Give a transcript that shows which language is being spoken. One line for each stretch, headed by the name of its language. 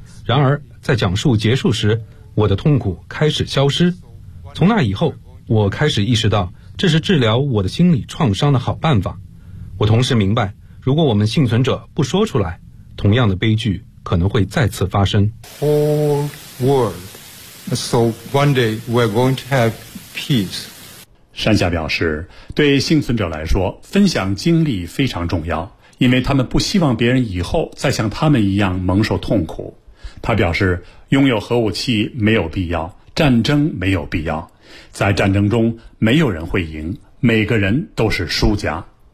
Chinese: 然而在讲述结束时，我的痛苦开始消失。从那以后，我开始意识到这是治疗我的心理创伤的好办法。我同时明白，如果我们幸存者不说出来，同样的悲剧可能会再次发生。
English: Whole world. So one day we're going to have peace.
Chinese: 山下表示，对幸存者来说，分享经历非常重要，因为他们不希望别人以后再像他们一样蒙受痛苦。他表示，拥有核武器没有必要，战争没有必要，在战争中没有人会赢，每个人都是输家。